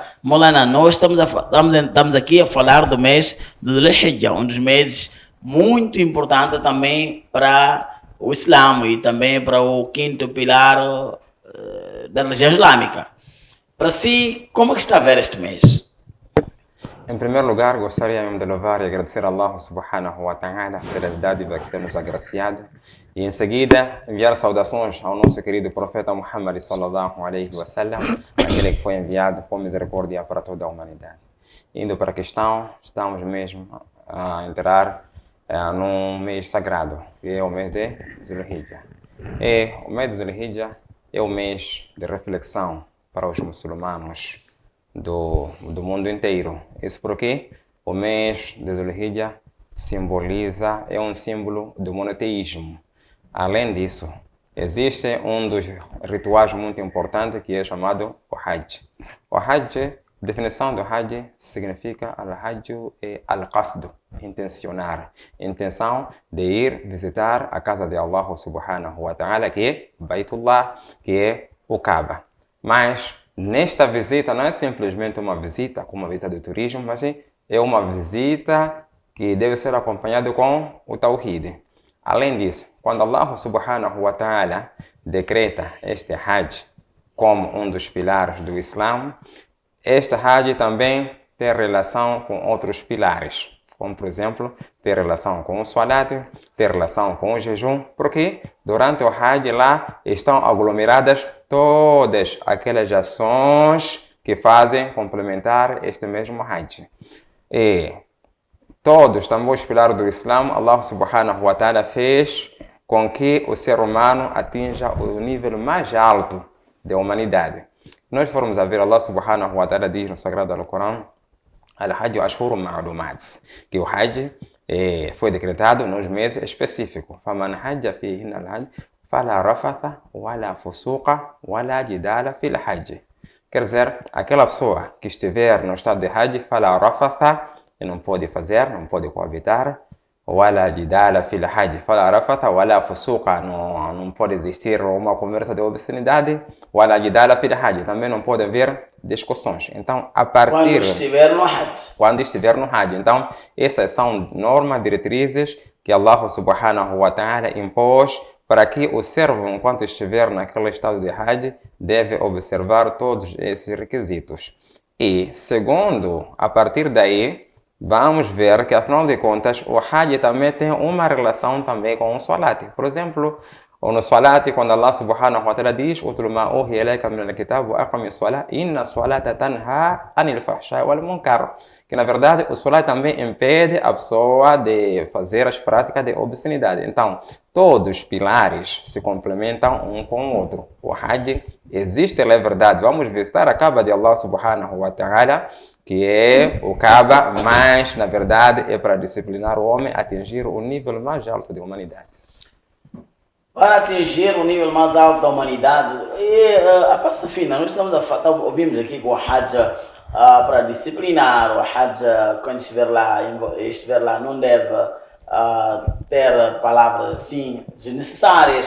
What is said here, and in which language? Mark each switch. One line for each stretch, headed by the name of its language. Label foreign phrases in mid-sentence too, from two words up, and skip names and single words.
Portuguese: Maulana, nós estamos aqui a falar do mês do Zulhijjah, um dos meses muito importante também para o Islã e também para o quinto pilar da religião islâmica. Para si, como é que está a ver este mês? Em primeiro lugar, gostaria de louvar e agradecer a
Arabic: الله سبحانه وتعالى
Portuguese: pela dádiva que temos agraciado. E em seguida, enviar saudações ao nosso querido profeta Muhammad
Arabic: صلى الله عليه وسلم,
Portuguese: aquele que foi enviado por misericórdia para toda a humanidade. Indo para a questão, estamos mesmo a entrar num mês sagrado, que é o mês de Zulhijjah. E o mês de Zulhijjah é o mês de reflexão para os muçulmanos do mundo inteiro. Isso porque o mês de Zulhijjah simboliza, é um símbolo do monoteísmo. Além disso, existe um dos rituais muito importantes que é chamado o Hajj. O Hajj, a definição do Hajj significa Al-Hajj é Al-Qasd, intencionar, intenção de ir visitar a casa de
Arabic: الله سبحانه وتعالى,
Portuguese: que é Baitullah, que é o Kaaba. Mas nesta visita não é simplesmente uma visita, como uma visita de turismo, mas é uma visita que deve ser acompanhada com o Tawhid. Além disso, quando
Arabic: الله سبحانه وتعالى
Portuguese: decreta este Hajj como um dos pilares do Islã, este Hajj também tem relação com outros pilares, como por exemplo, tem relação com o Salat, tem relação com o jejum, porque durante o Hajj lá estão aglomeradas todas aquelas ações que fazem complementar este mesmo Hajj. E todos também os pilares do Islã,
Arabic: الله سبحانه وتعالى
Portuguese: fez com que o ser humano atinja o nível mais alto da humanidade. Nós formos a ver,
Arabic: الله سبحانه وتعالى
Portuguese: diz no Sagrado Alcorão,
Arabic: الحج أشهر معلومات,
Portuguese: que o Hajj foi decretado nos meses específicos.
Arabic: فَمَنْ حَجَّ فِيهِنَّ الْحَجِّ فَلَا رَفَثَ وَلَا فُسُوقَ وَلَا جِدَالَ فِي الْحَجِّ.
Portuguese: Quer dizer, aquela pessoa que estiver no estado de Hajj,
Arabic: فَلَا رَفَثَ,
Portuguese: e não pode fazer, não pode coabitar,
Arabic: وَلَا جِدَالَ فِي الْحَجِّ, فَلَا رَفَثَ وَلَا فُسُوقَ,
Portuguese: não pode existir uma conversa de obscenidade,
Arabic: وَلَا جِدَالَ فِي الْحَجِّ,
Portuguese: também não pode haver discussões. Então, a partir quando estiver no Hajj. Então, essas são normas, diretrizes que
Arabic: الله سبحانه وتعالى
Portuguese: impôs para que o servo, enquanto estiver naquele estado de Hajj, deve observar todos esses requisitos. E, segundo, a partir daí, vamos ver que, afinal de contas, o Hajj também tem uma relação também com o Salat. Por exemplo, no Salat, quando
Arabic: الله سبحانه وتعالى diz "اتل ما أوحي إليك من الكتاب وأقم الصلاة إن الصلاة تنهى عن الفحشاء والمنكر",
Portuguese: que na verdade o Salat também impede a pessoa de fazer as práticas de obscenidade. Então, todos os pilares se complementam um com o outro. O Hajj existe, é verdade. Vamos visitar a Kaaba de
Arabic: الله سبحانه وتعالى,
Portuguese: que é o Kaaba, mas na verdade é para disciplinar o homem a atingir o nível mais alto da humanidade. Para atingir o nível mais alto da humanidade, a passa fina, nós ouvimos aqui que o Hajj para disciplinar, o Hajj quando estiver lá não deve ter palavras assim desnecessárias.